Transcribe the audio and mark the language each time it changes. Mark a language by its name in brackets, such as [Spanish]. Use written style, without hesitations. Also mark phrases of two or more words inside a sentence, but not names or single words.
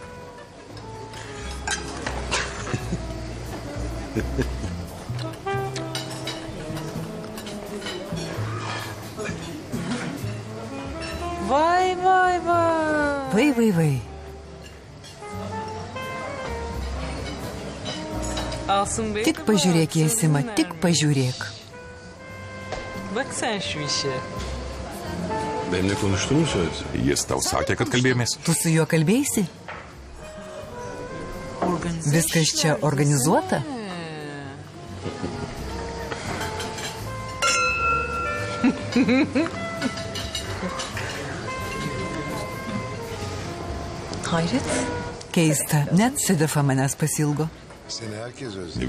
[Lithuanian] Vai. Tik pažiūrėk, Jesima, tik pažiūrėk. [Turkish] Bak sen şu işe. Benimle konuştuğunu mu söyledi? [Lithuanian] Jis tau sakė, kad kalbėjomės. Tu su juo kalbėsi? Viskas čia organizuota? [Turkish] Hayret. [Lithuanian] Keista, net Sidafa manęs pasilgo. [Turkish] Seni herkes özledi.